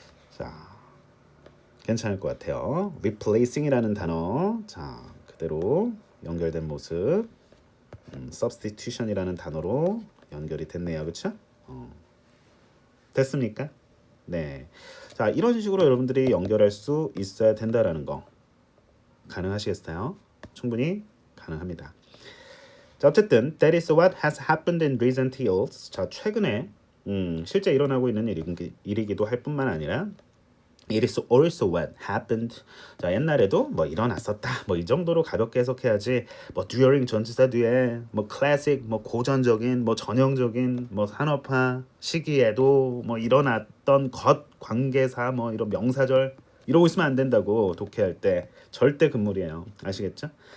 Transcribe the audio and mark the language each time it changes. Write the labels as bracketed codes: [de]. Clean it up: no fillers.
[ko] 자 괜찮을 것 같아요. replacing이라는 단어 자 그대로 연결된 모습 substitution이라는 단어로 연결이 됐네요, 그렇죠? 됐습니까? 네. 자 이런 식으로 여러분들이 연결할 수 있어야 된다라는 거 가능하시겠어요? 충분히 가능합니다. 자 어쨌든 [en] that is what has happened in recent years. [ko] 자 최근에 실제 일어나고 있는 일이기도 할 뿐만 아니라 [en] it is also what happened. [ko] 자 옛날에도 뭐 일어났었다. 뭐 이 정도로 가볍게 해석해야지. 뭐 during 전치사 뒤에 뭐 classic 뭐 고전적인 뭐 전형적인 뭐 산업화 시기에도 뭐 일어났던 것 관계사 뭐 이런 명사절 이러고 있으면 안 된다고 독해할 때 절대 금물이에요. 아시겠죠?